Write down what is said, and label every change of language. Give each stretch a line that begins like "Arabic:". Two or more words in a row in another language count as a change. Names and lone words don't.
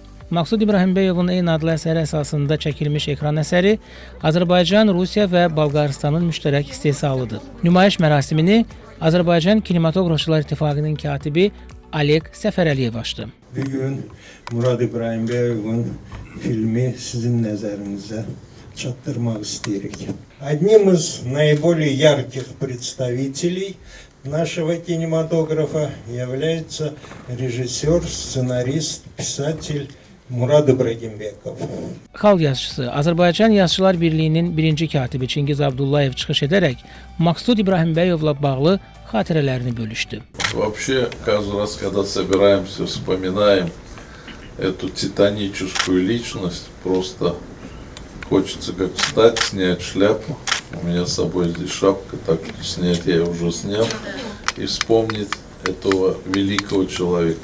Azerbaijani: Maqsud İbrahimbəyovun eyni adlı əsəri əsasında çəkilmiş ekran əsəri Azərbaycan, Rusiya və Bolqarıstanın müştərək istehsalıdır. Nümayiş mərasimini Azərbaycan Kinematografçılar İttifaqının katibi Oleg Səfərəliyev açtı. Bugün Murad İbrahimbəyovun filmi sizin nəzərinizə çatdırmaq istəyirik.
Russian: Одним из наиболее ярких представителей нашего кинематографа является режиссер, сценарист, писатель Murad İbrahimbəyov.
Azerbaijani: Xalq yazıçısı, Azərbaycan Yazıçılar Birliyinin birinci katibi Çingiz Abdullayev çıxış edərək Maqsud İbrahimbəyovla bağlı xatirələrini bölüşdü.
Russian: Вообще, каждый раз, когда собираемся, вспоминаем эту титаническую личность, просто хочется как встать, снять шляпу. У меня с собой здесь шапка, так что снять я уже снял. И вспомнить этого великого человека.